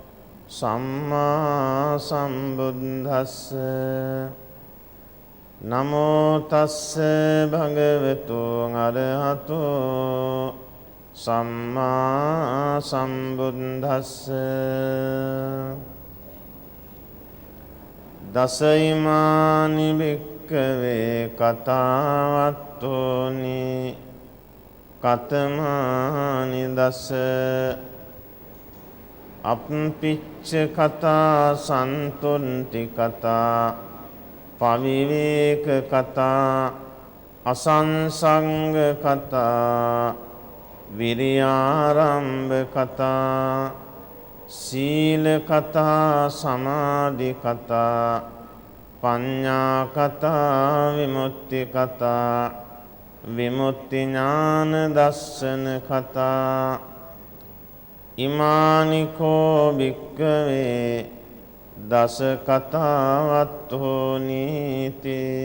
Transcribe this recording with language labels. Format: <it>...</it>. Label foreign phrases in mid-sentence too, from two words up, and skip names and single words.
<pi>සම්මා සම්බුද්දස්ස නමෝ තස්ස භගවතු අරහතෝ සම්මා සම්බුද්දස්ස දසයිමානි භික්ඛවේ කතාවත්තෝනි කතමානි දස අප්පිච්ච කතා සන්තුන්ති කතා පවිවේක කතා අසංසංග කතා විරියාරම්භ කතා සීල කතා සමාධි කතා පඤ්ඤා කතා විමුක්ති කතා විමුක්ති ඥාන දස්සන කතා ඉමානිකෝ භික්ඛවේ දස කතාවත්තෝ නීති.</pi>